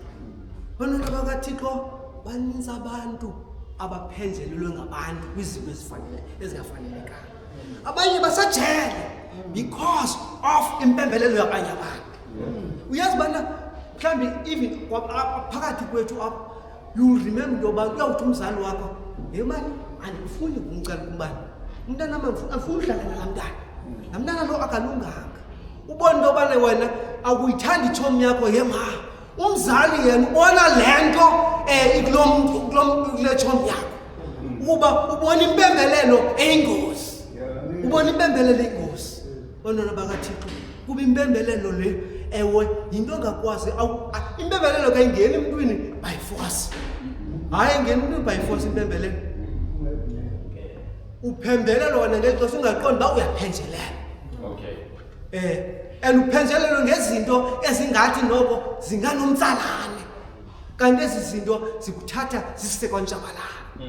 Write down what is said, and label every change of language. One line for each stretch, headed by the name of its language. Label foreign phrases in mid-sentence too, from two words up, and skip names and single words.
Xhosa: Abantwana bakaThixo baninzi abantu abaphenjelelwe ngabantu kwizinto ezingafanelekanga. Abanye basajele because of impembelelo yabanye abantu. Uyazi bana mhlambi even phakathi kwethu apha
English: you remember
Xhosa: into yoba uyawuthi umzali wakho yemani andifuni ukumcela kumbani umntana afuna udlala nalaa mntana. Laa mntana lo akalunganga. Ubona into yobana wena akuyithandi itshomi yakho yema. Umzali yena ubona le nto kule tshomi yakho. Ukuba ubona impembelelo eyingozi. Bantwana bakaThixo kuba impembelelo le ewe yinto engakwazi impembelelo ke ingeni emntwini
English: by force.
Xhosa: Hayi ingeni emntwini
English: by force
Xhosa: impembelelo. Uphembelelo wena ngexesha ungaqondi uba uyaphenjelela. And uphenjelelo ngezinto ezingathi noko zinganomtsalane. Kanti ezi zinto zikuthatha zisise kwantshabalala.